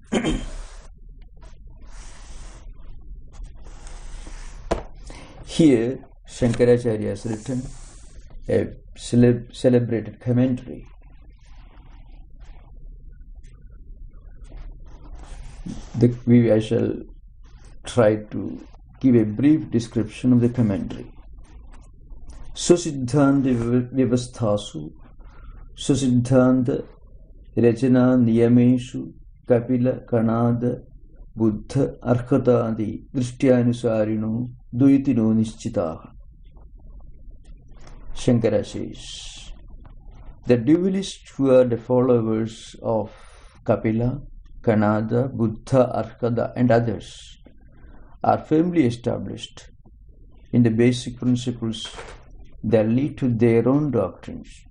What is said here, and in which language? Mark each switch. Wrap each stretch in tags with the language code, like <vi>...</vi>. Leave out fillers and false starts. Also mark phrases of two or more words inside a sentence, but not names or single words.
<en>Here, Shankaracharya has written a celebrated commentary. I shall try to give a brief description of the commentary.</en> <sa>Susiddhanta Vyavasthasu, Susiddhanta Rachana Niyameshu, Kapila Kanada Buddha Arhatadi Drishthyanusarino Duitino Nischitaha.</sa> <en>Shankara says, the dualists who are the followers of Kapila, Kanada, Buddha, Arhata, and others are firmly established in the basic principles that lead to their own doctrines.</en>